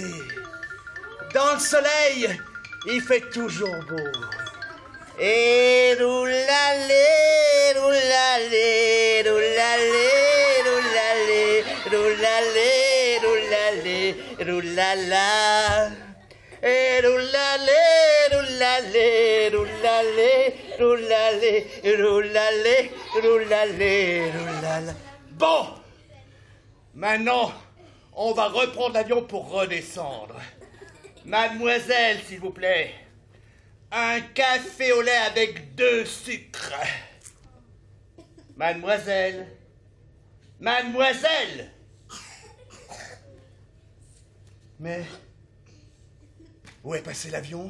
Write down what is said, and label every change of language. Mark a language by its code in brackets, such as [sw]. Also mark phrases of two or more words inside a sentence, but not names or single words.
[fr] Dans le soleil, il fait toujours beau. Et roulale, roulale, roulale, roulale, roulale, roulale, roulala. Et roulale, roulale, roulale, roulale, roulale, roulale, roulala. Bon, maintenant, on va reprendre l'avion pour redescendre. Mademoiselle, s'il vous plaît. Un café au lait avec 2 sucres. Mademoiselle. Mais où est passé l'avion?